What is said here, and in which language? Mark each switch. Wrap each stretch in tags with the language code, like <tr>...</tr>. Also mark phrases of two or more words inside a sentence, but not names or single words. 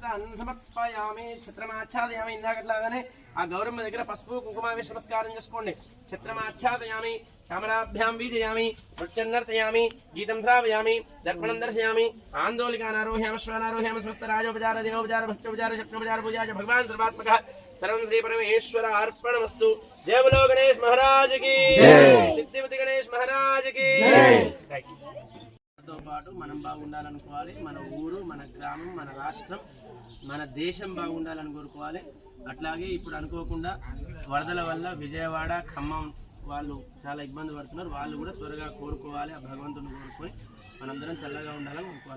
<sa>సమర్పయామి ఛత్రమాచ్ఛాదయామి</sa> <te>ఇందాకట్లాగానే ఆ గౌరమ్మ దగ్గర పసుపు కుంకుమ వేసి నమస్కారం చేసుకోండి</te> <sa>ఛత్రమాచ్ఛాదయామి శ్యామలాభ్యాం వీజయామి నృత్యన్నర్తయామి గీతం శ్రావయామి దర్పణం దర్శయామి ఆందోళికానారోహ్యామశ్వానారోహ్యామ స్వస్థ రాజోపచార దినోపచార భక్తోపచార శక్నోపచార పూజాయ భగవాన్ సర్వాత్మక सर्वं श्री परमेश्वर अर्पणमस्तु</sa> <hi>जय बोलो गणेश महाराज की सिद्धिपति गणेश महाराज की</hi> <te>మనతో పాటు మనం బాగుండాలనుకోవాలి. మన ఊరు, మన గ్రామం, మన రాష్ట్రం, మన దేశం బాగుండాలని కోరుకోవాలి. అట్లాగే ఇప్పుడు అనుకోకుండా వరదల వల్ల విజయవాడ, ఖమ్మం వాళ్ళు చాలా ఇబ్బంది పడుతున్నారు. వాళ్ళు కూడా త్వరగా కోరుకోవాలి. ఆ భగవంతుని కోరుకొని మనందరం చల్లగా ఉండాలని కోరుకోవాలి.</te>